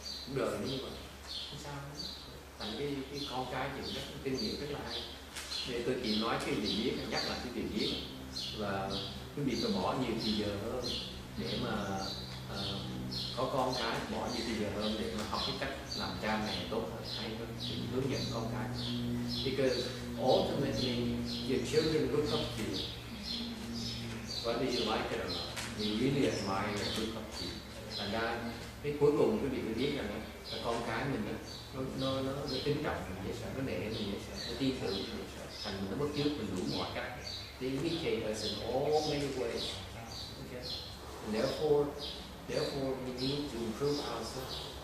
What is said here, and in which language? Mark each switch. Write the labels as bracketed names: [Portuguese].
[Vietnamese] Cuộc đời như vậy, không sao. Thành cái con cái chuyện rất kinh nghiệm rất là hay. Để tôi chỉ nói cái việc viết, nhắc lại cái việc viết, và quý vị phải bỏ nhiều thời giờ hơn để mà có con cái, bỏ nhiều thời giờ hơn để mà học cái cách làm cha mẹ tốt hơn, hay hơn, để hướng dẫn con cái. [English] Because ultimately your children look up to you, whether you like it or not. They really admire and look up to you. [Vietnamese] Thành ra cái cuối cùng quý vị phải biết rằng là con cái mình nó kính trọng mình dễ sợ, nó nể mình dễ sợ, nó tin tưởng mình dễ sợ, thành mình nó bất chước mình đủ mọi cách. [English] They imitate us in all many ways. Okay? And therefore we need to improve ourselves.